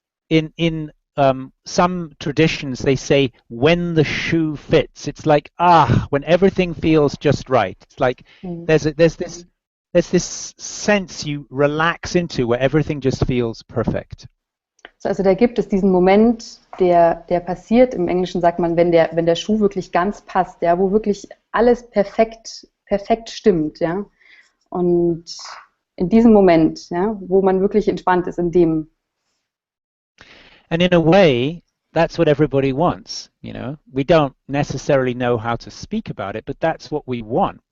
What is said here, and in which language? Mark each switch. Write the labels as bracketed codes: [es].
[en] In some traditions, they say when the shoe fits. It's like when everything feels just right. It's like there's this sense you relax into where everything just feels perfect. [de] So, also da gibt es diesen Moment, der passiert, im Englischen sagt man, wenn der Schuh wirklich ganz passt, ja, wo wirklich alles perfekt stimmt, ja. Und in diesem Moment, ja, wo man wirklich entspannt ist, in dem. [en] And in a way, that's what everybody wants, you know. We don't necessarily know how to speak about it, but that's what we want.